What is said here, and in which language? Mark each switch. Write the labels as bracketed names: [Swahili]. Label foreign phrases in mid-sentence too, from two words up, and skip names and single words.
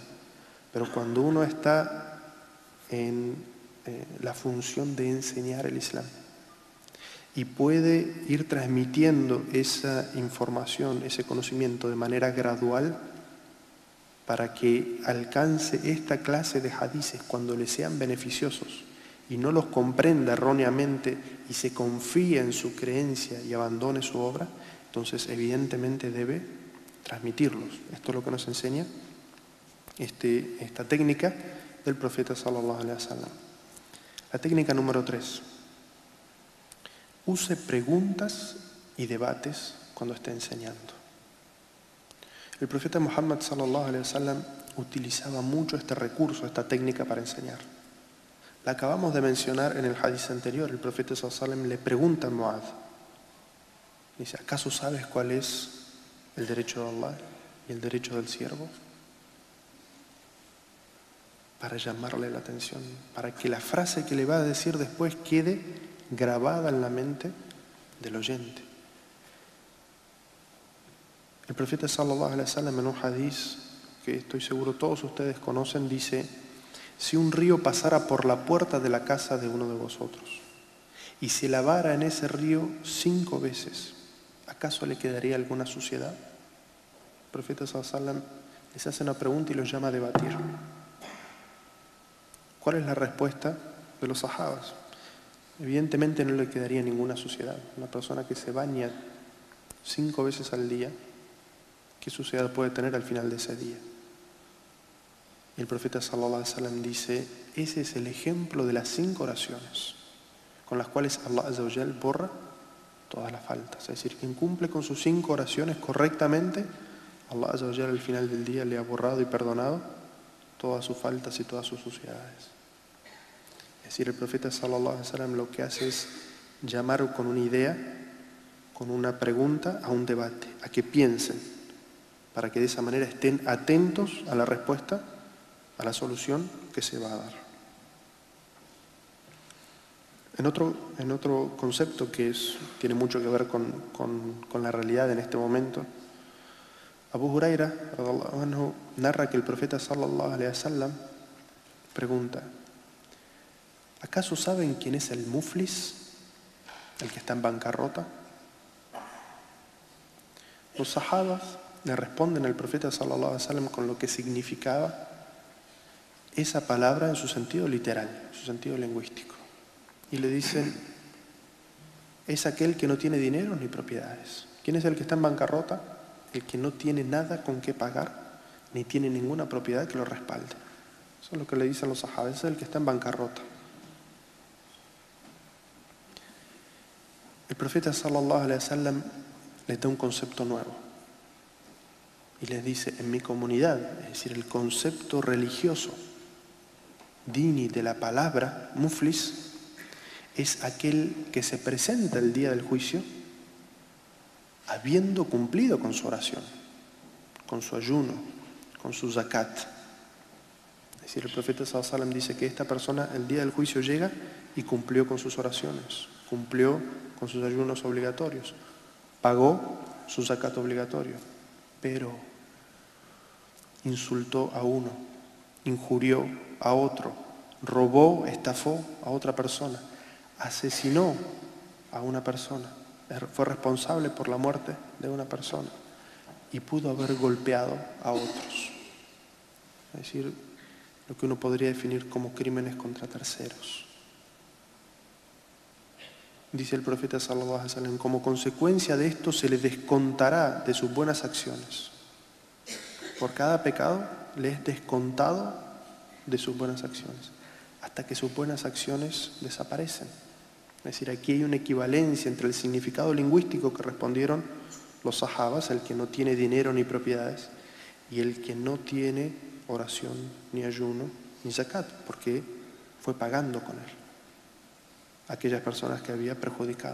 [Spanish] Pero cuando uno está en la función de enseñar el Islam y puede ir transmitiendo esa información, ese conocimiento de manera gradual para que alcance esta clase de hadices cuando le sean beneficiosos y no los comprenda erróneamente y se confíe en su creencia y abandone su obra, entonces evidentemente debe transmitirlos. Esto es lo que nos enseña esta técnica del profeta [Arabic] صلى الله عليه وسلم. [Spanish] La técnica número 3. Use preguntas y debates cuando esté enseñando. El profeta Muhammad [Arabic] صلى الله عليه وسلم [Spanish] utilizaba mucho este recurso, esta técnica para enseñar. La acabamos de mencionar en el hadith anterior. El profeta [Arabic] صلى الله عليه وسلم [Spanish] le pregunta a Mu'adh, dice: ¿acaso sabes cuál es el derecho de Allah y el derecho del siervo? Para llamarle la atención, para que la frase que le va a decir después quede grabada en la mente del oyente. El profeta [Arabic] صلى الله عليه وسلم [Spanish] en un hadith que estoy seguro todos ustedes conocen dice: si un río pasara por la puerta de la casa de uno de vosotros y se lavara en ese río 5 veces, ¿acaso le quedaría alguna suciedad? El profeta [Arabic] صلى الله عليه وسلم [Spanish] les hace una pregunta y los llama a debatir. ¿Cuál es la respuesta de los sahabas? Evidentemente no le quedaría ninguna suciedad. Una persona que se baña 5 veces al día, ¿qué suciedad puede tener al final de ese día? Y el profeta [Arabic] صلى الله عليه وسلم [Spanish] dice: ese es el ejemplo de las 5 oraciones con las cuales Allah [Arabic] عز وجل [Spanish] borra todas las faltas. Es decir, quien cumple con sus 5 oraciones correctamente, Allah [Arabic] عز وجل [Spanish] al final del día le ha borrado y perdonado todas sus faltas y todas sus suciedades. Es decir, el profeta [Arabic] صلى الله عليه وسلم [Spanish] lo que hace es llamar con una idea, con una pregunta, a un debate, a que piensen, para que de esa manera estén atentos a la respuesta, a la solución que se va a dar. En otro concepto que tiene mucho que ver con la realidad en este momento, Abu Huraira [Arabic] رضي الله عنه [Spanish] narra que el profeta [Arabic] صلى الله عليه وسلم [Spanish] pregunta: ¿acaso saben quién es el muflis, el que está en bancarrota? Los sahabas le responden al profeta [Arabic] صلى الله عليه وسلم [Spanish] con lo que significaba esa palabra en su sentido literal, en su sentido lingüístico. Y le dicen: es aquel que no tiene dinero ni propiedades. ¿Quién es el que está en bancarrota? El que no tiene nada con qué pagar, ni tiene ninguna propiedad que lo respalde. Eso es lo que le dicen los sahabas: es el que está en bancarrota. El profeta [Arabic] صلى الله عليه وسلم [Spanish] les da un concepto nuevo y les dice: en mi comunidad, es decir, el concepto religioso dini de la palabra muflis es aquel que se presenta el día del juicio habiendo cumplido con su oración, con su ayuno, con su zakat. Es decir, el profeta [Arabic] صلى الله عليه وسلم [Spanish] dice que esta persona el día del juicio llega y cumplió con sus oraciones, cumplió con sus ayunos obligatorios, pagó su zakat obligatorio, pero insultó a uno, injurió a otro, robó, estafó a otra persona, asesinó a una persona, fue responsable por la muerte de una persona y pudo haber golpeado a otros. Es decir, lo que uno podría definir como crímenes contra terceros. Dice el profeta [Arabic] صلى الله عليه وسلم, [Spanish] como consecuencia de esto se le descontará de sus buenas acciones. Por cada pecado le es descontado de sus buenas acciones, hasta que sus buenas acciones desaparecen. Es decir, aquí hay una equivalencia entre el significado lingüístico que respondieron los sahabas, el que no tiene dinero ni propiedades, y el que no tiene oración, ni ayuno, ni zakat, porque fue pagando con él aquellas personas que había perjudicado.